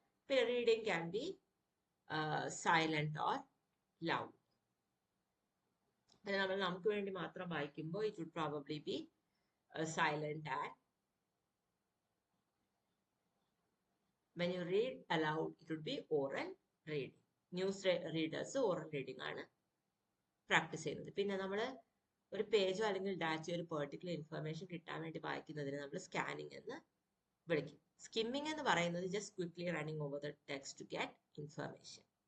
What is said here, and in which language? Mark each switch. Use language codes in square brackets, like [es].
[en] പിന്നെ reading can be silent or loud. [ml] നമ്മൾ നമുക്ക് വേണ്ടി മാത്രം വായിക്കുമ്പോൾ [en] It would probably be silent. And when you read aloud it would be oral reading. [ml] News readers oral reading ആണ് practice ചെയ്യുന്നത്. പിന്നെ നമ്മൾ ഒരു പേജോ അല്ലെങ്കിൽ ഡാറ്റയോ ഒരു പെർട്ടിക്കുലർ ഇൻഫർമേഷൻ കിട്ടാൻ വേണ്ടി വായിക്കുന്നതിന് നമ്മൾ സ്കാനിങ് എന്ന് വിളിക്കും. [en] Skimming എന്ന് പറയുന്നത് just quickly running over the text to get information.